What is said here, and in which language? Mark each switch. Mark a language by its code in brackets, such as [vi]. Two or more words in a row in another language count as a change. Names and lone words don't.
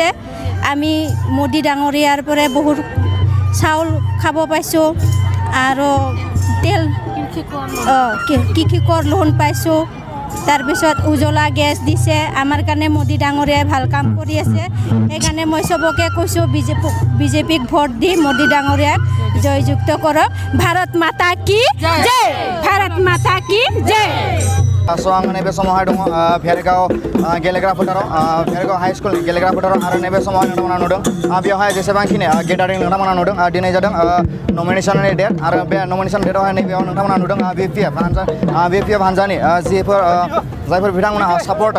[as] আমি মোদী ডাঙৰীয়াৰ পৰা বহুত চাউল খাব পাইছোঁ আৰু তেল কৃষিকৰ লোন পাইছোঁ তাৰপিছত উজ্জ্বলা গেছ দিছে আমাৰ কাৰণে মোদী ডাঙৰীয়াই ভাল কাম কৰি আছে সেইকাৰণে মই চবকে কৈছোঁ বিজেপিক ভোট দি মোদী ডাঙৰীয়াক জয়যুক্ত কৰক [hi] भारत माता की जय भारत माता की जय [brx] स' आङो नैबे समावहाय दङ भेरगाव गेलेग्रा फोथाराव भेरगाव [en] high school [brx] गेलेग्रा फोथाराव आरो नैबे समावहाय नोंथांमोना नुदों बेवहाय जेसेबांखिनि गेदारिं नोंथांमोना नुदों दिनै जादों [en] nomination date [brx] आरो बे [en] nomination date [brx] नैबेयाव नोंथांमोना नुदों BPF हानजानि जायफोर बिथांमोना सापर्टार